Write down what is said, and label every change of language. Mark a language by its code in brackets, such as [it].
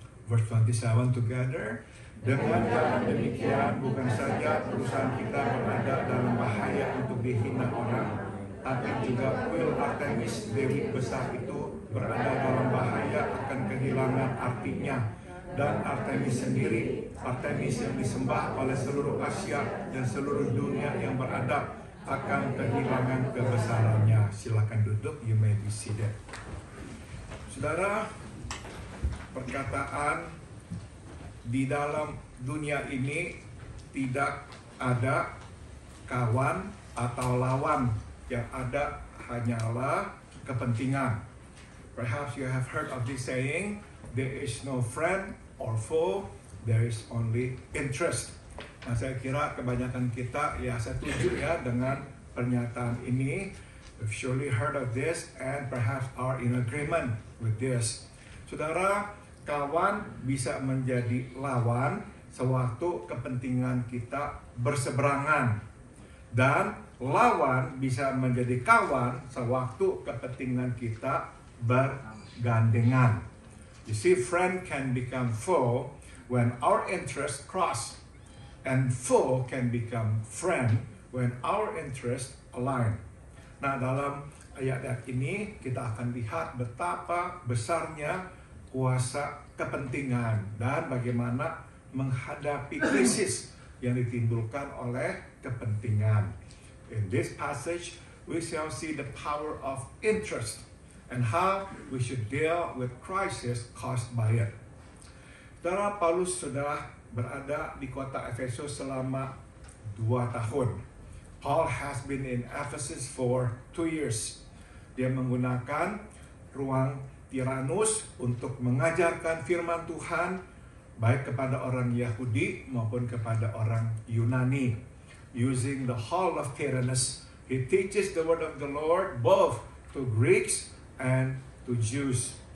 [en] Verse 27 together. [id] Dengan cara demikian bukan saja perusahaan kita berada dalam bahaya untuk dihina orang, tapi juga kuil Artemis Dewi besar itu berada dalam bahaya akan kehilangan artinya. Dan Artemis sendiri, Artemis yang disembah oleh seluruh Asia dan seluruh dunia yang beradab, akan kehilangan kebesarannya. Silakan duduk, [en] you may be seated. [id] Saudara, perkataan di dalam dunia ini tidak ada kawan atau lawan, yang ada hanyalah kepentingan. [en] Perhaps you have heard of this saying, there is no friend or foe, there is only interest. [id] Nah, saya kira kebanyakan kita ya setuju ya dengan pernyataan ini. [en] We've surely heard of this and perhaps are in agreement with this. [id] Saudara, kawan bisa menjadi lawan sewaktu kepentingan kita berseberangan, dan lawan bisa menjadi kawan sewaktu kepentingan kita bergandengan. [en] You see, friend can become foe when our interests cross, and foe can become friend when our interests align. [id] Nah, dalam ayat-ayat ini kita akan lihat betapa besarnya kuasa kepentingan dan bagaimana menghadapi krisis yang ditimbulkan oleh kepentingan. [en] In this passage, we shall see the power of interest and how we should deal with crisis caused by it. [id] Saudara, Paulus sudah berada di kota Efesus selama 2 tahun. [en] Paul has been in Ephesus for 2 years. [id] Dia menggunakan ruang Tyrannus untuk mengajarkan firman Tuhan baik kepada orang Yahudi maupun kepada orang Yunani. [en] Using the hall of Tyrannus, he teaches the word of the Lord both to Greeks and to Jews.